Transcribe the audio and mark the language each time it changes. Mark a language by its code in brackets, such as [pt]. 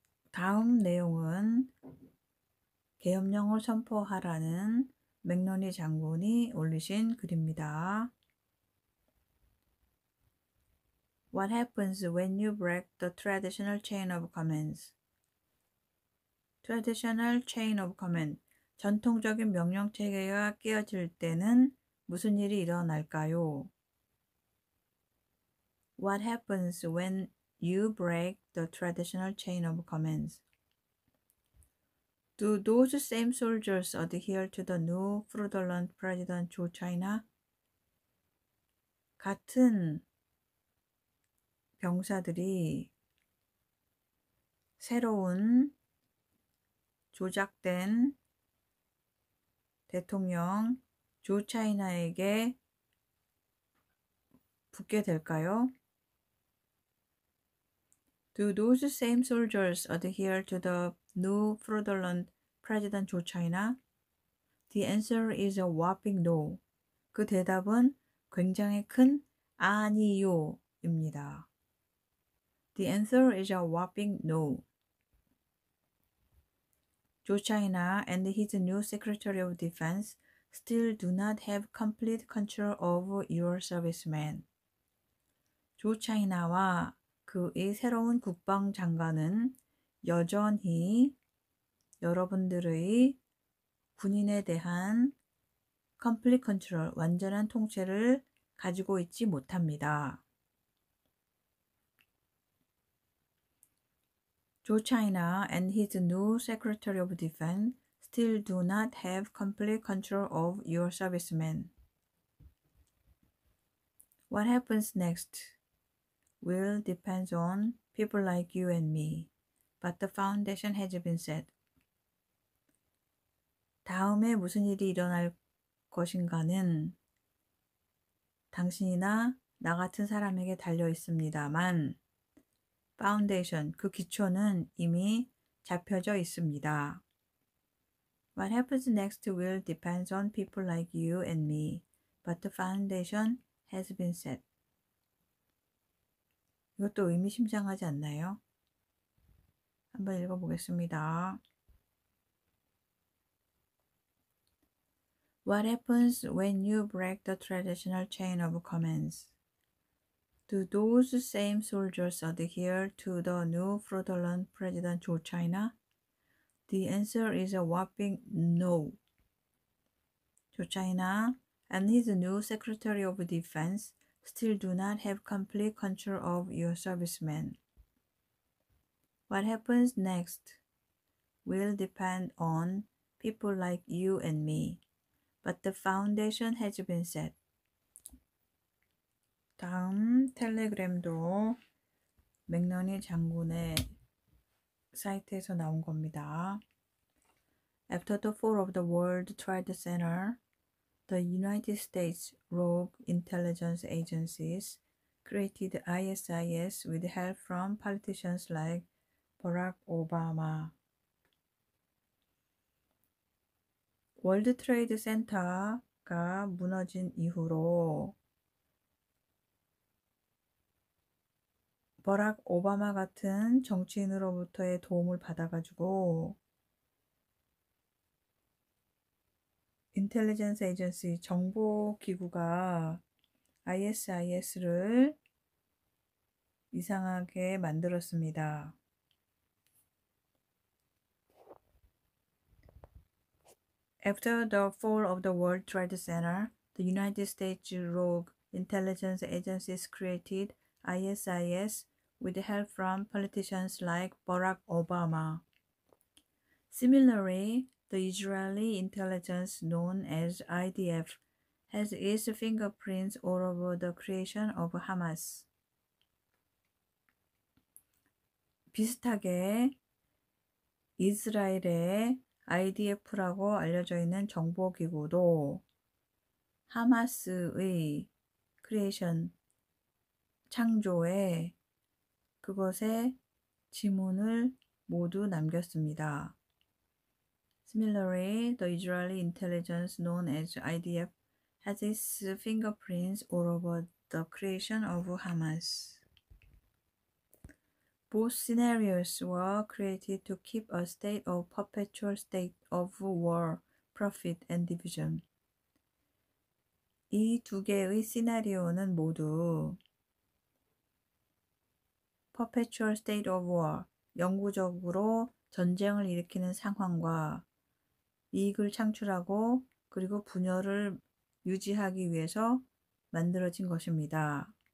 [ko] 다음 내용은 계엄령을 선포하라는 맥노니 장군이 올리신 글입니다. [en] What happens when you break the traditional chain of commands? Traditional chain of command, [ko] 전통적인 명령 체계가 깨어질 때는 무슨 일이 일어날까요? [en] What happens when you break the traditional chain of commands? Do those same soldiers adhere to the new fraudulent President Joe China? [ko] 같은 병사들이 새로운 조작된 대통령 조 차이나에게 붙게 될까요? [en] Do those same soldiers adhere to the new fraudulent President Joe China? The answer is a whopping no. [ko] 그 대답은 굉장히 큰 아니요 입니다. [en] The answer is a whopping no. Joe China and his new Secretary of Defense still do not have complete control over your servicemen. [ko] 조 차이나와 그의 새로운 국방장관은 여전히 여러분들의 군인에 대한 [en] complete control, [ko] 완전한 통제를 가지고 있지 못합니다. [en] Joe China and his new Secretary of Defense still do not have complete control of your servicemen. What happens next will depend on people like you and me, but the foundation has been set. [ko] 다음에 무슨 일이 일어날 것인가는 당신이나 나 같은 사람에게 달려 있습니다만 파운데이션, 그 기초는 이미 잡혀져 있습니다. [en] What happens next will depend on people like you and me, but the foundation has been set. [ko] 이것도 의미심장하지 않나요? 한번 읽어보겠습니다. [en] What happens when you break the traditional chain of commands? Do those same soldiers adhere to the new fraudulent President Joe China? The answer is a whopping no. Joe China and his new Secretary of Defense still do not have complete control of your servicemen. What happens next will depend on people like you and me, but the foundation has been set. [ko] 다음 텔레그램도 맥너니 장군의 사이트에서 나온 겁니다. [en] After the fall of the World Trade Center, the United States rogue intelligence agencies created ISIS with help from politicians like Barack Obama. [ko] 월드 트레이드 센터가 무너진 이후로 버락 오바마 같은 정치인으로부터의 도움을 받아가지고 인텔리전스 에이전시 정보기구가 ISIS를 이상하게 만들었습니다. [en] After the fall of the World Trade Center, the United States rogue intelligence agencies created ISIS with help from politicians like Barack Obama. Similarly, the Israeli intelligence known as IDF has its fingerprints all over the creation of Hamas. [ko] 비슷하게 이스라엘의 IDF라고 알려져 있는 정보기구도 하마스의 크리에이션, 창조에 그것의 지문을 모두 남겼습니다. [en] Similarly, the Israeli intelligence known as IDF has its fingerprints all over the creation of Hamas. Both scenarios were created to keep a state of perpetual state of war, profit, and division. [ko] 이 두 개의 시나리오는 모두 [en] perpetual state of war, [ko] 영구적으로 전쟁을 일으키는 상황과 이익을 창출하고 그리고 분열을 유지하기 위해서 만들어진 것입니다.